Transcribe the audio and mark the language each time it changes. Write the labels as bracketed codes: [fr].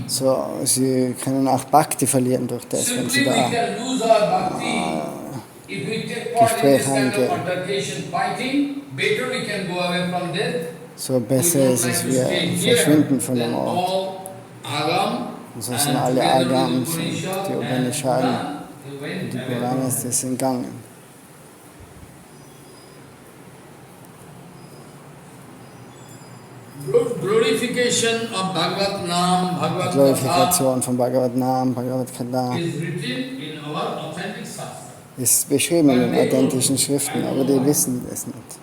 [de] So, sie können auch Bhakti verlieren durch das, wenn sie [en] Simply we [de] da [en] can lose our bhakti. If we take part in this kind of altercation, fighting, better we can go away from death. [de] So besser ist es, wir verschwinden von dem Ort. Und so sind alle Agams, die Upanishaden, die Puranas, die sind gegangen. [en] Glorification of Bhagavad Nam, Bhagavad [de] Die Glorifikation von Bhagavatam, Bhagavad Gita [en] is written in our authentic Shastra. [de] ist beschrieben in den authentischen Schriften, aber die wissen es nicht.